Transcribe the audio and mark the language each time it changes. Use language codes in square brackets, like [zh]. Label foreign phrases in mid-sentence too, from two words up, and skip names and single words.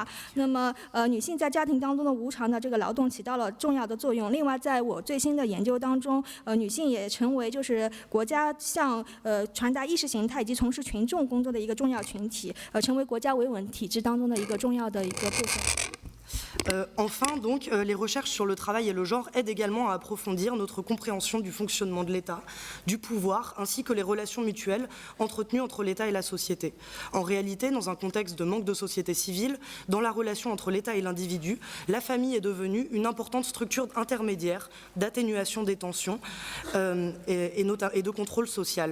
[zh] 那么女性在家庭当中的无偿的这个劳动起到了重要的作用。另外，在我最新的研究当中，女性也成为就是国家向传达意识形态以及从事群众工作的一个重要群体，成为国家维稳体制当中的一个重要的一个部分。 [fr] Enfin, donc, les recherches sur le travail et le genre aident également à approfondir notre compréhension du fonctionnement de l'État, du pouvoir, ainsi que les relations mutuelles entretenues entre l'État et la société. En réalité, dans un contexte de manque de société civile, dans la relation entre l'État et l'individu, la famille est devenue une importante structure intermédiaire d'atténuation des tensions et de contrôle social.